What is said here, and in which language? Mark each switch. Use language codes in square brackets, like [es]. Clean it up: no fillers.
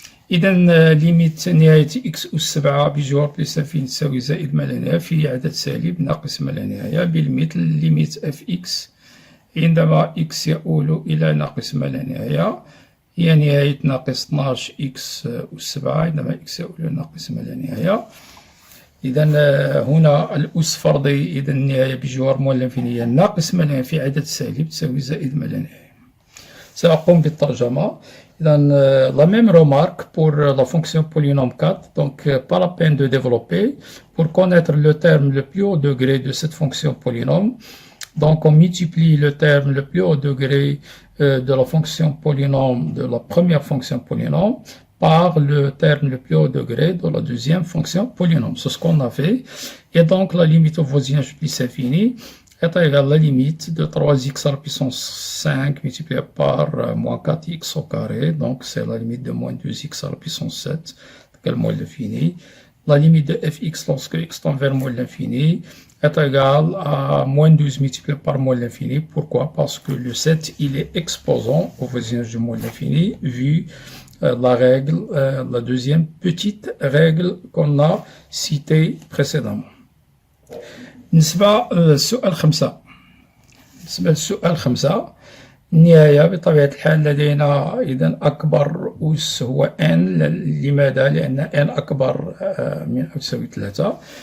[ar] إذا ليميت نهاية x أس 7 بجوار بلس انفيني تساوي زائد ما لا نهاية في عدد سالب ناقص ما لا نهاية بالمثل ليميت fx عندما x يؤول إلى ناقص ما لا نهاية هي نهاية ناقص 12x أس 7 عندما x يؤول إلى ناقص ما لا نهاية. إذا هنا الأس فرضي إذا النهاية بجوار موال انفيني هي ناقص ما لا نهاية في عدد سالب تساوي زائد ما لا نهاية. سأقوم بالترجمة. [fr] La même remarque pour la fonction polynôme 4, donc pas la peine de développer. Pour connaître le terme le plus haut degré de cette fonction polynôme, donc on multiplie le terme le plus haut degré de la fonction polynôme de la première fonction polynôme par le terme le plus haut degré de la deuxième fonction polynôme. C'est ce qu'on a fait. Et donc la limite au voisinage plus infini est égale à la limite de 3x à la puissance 5 multiplié par moins 4x au carré. Donc c'est la limite de moins 2x à la puissance 7 égale moins l'infini. La limite de fx lorsque x tend vers moins l'infini est égale à moins 12 multiplié par moins l'infini. Pourquoi? Parce que le 7 il est exposant au voisinage de moins l'infini vu la règle, la deuxième petite règle qu'on a citée précédemment. [ar] بالنسبة للسؤال 5 النهاية بطبيعة الحال لدينا إذا أكبر أس هو n. لماذا؟ لأن n أكبر من أو تساوي 3.